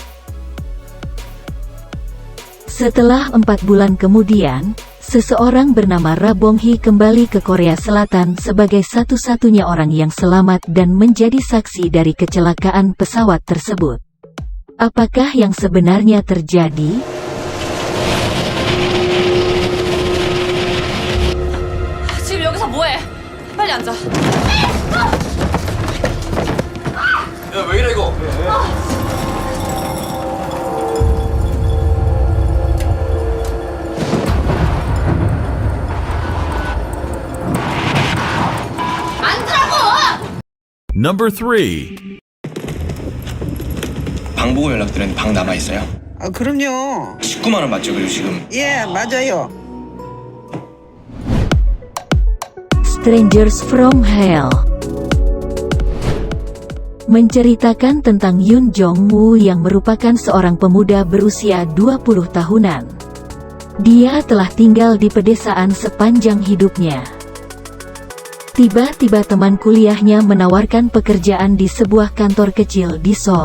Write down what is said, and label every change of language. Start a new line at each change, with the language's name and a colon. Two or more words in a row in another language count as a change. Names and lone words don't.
Indonesian: Setelah 4 bulan kemudian, seseorang bernama Ra Bong-hee kembali ke Korea Selatan sebagai satu-satunya orang yang selamat dan menjadi saksi dari kecelakaan pesawat tersebut. Apakah yang sebenarnya terjadi?
Korean: 지금 여기서 뭐해? 빨리 앉아. 야, 왜 이래 이거?
English: Number 3.
Korean: 방 보고 연락드렸는데 방 남아있어요? 아, 그럼요. 19만 원 맞죠? 그리고 지금 예, 맞아요.
Indonesian: Strangers from Hell menceritakan tentang Yoon Jong-woo yang merupakan seorang pemuda berusia 20 tahunan. Dia telah tinggal di pedesaan sepanjang hidupnya. Tiba-tiba teman kuliahnya menawarkan pekerjaan di sebuah kantor kecil di Seoul.